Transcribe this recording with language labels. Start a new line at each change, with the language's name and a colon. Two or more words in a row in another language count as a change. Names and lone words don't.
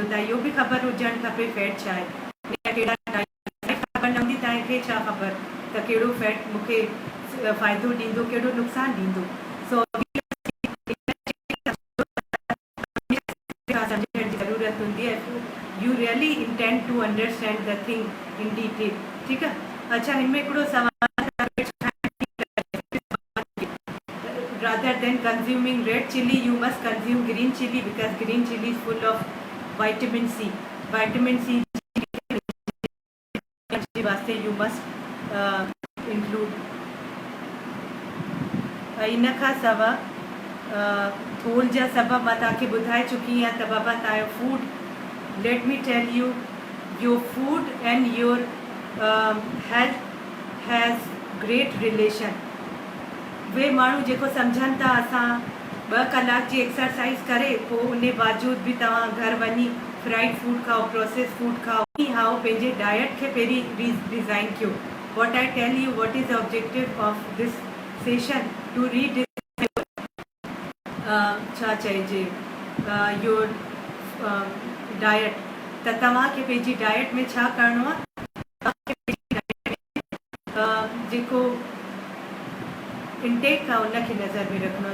Sindhi: त इहो बि ख़बर हुजणु खपे फैट छा आहे, कहिड़ा ख़बर न हूंदी तव्हांखे छा ख़बर त कहिड़ो फैट मूंखे फ़ाइदो ॾींदो कहिड़ो नुक़सानु ॾींदो। सो सम्झण जी ज़रूरत हूंदी आहे।
English: You really intend to understand the thing in detail.
Sindhi: ठीकु आहे। अच्छा हिन में हिकिड़ो सवाल
English: rather than consuming red chili you must consume green chili because green chili is full of vitamin C. Vitamin C वास्ते you must include।
Sindhi: इन खां सवाइ थोल जा सबब मां तव्हांखे ॿुधाए चुकी आहियां त बाबा तव्हांजो फूड,
English: let me tell you, your food and your health has great relation.
Sindhi: उहे माण्हू जेको सम्झनि था असां 2 कलाक जी एक्सरसाइज़ करे पोइ उन बावजूद बि तव्हां घर वञी
English: fried food
Sindhi: खाओ,
English: process food
Sindhi: खाओ, खाओ, पंहिंजे डाइट खे पहिरीं डिज़ाइन कयो।
English: What I tell you what is the objective of this session to read
Sindhi: छा चइजे
English: your diet.
Sindhi: त तव्हांखे पंहिंजी डाइट में छा करिणो आहे, जेको इंटेक आहे उनखे नज़र में रखिणो आहे।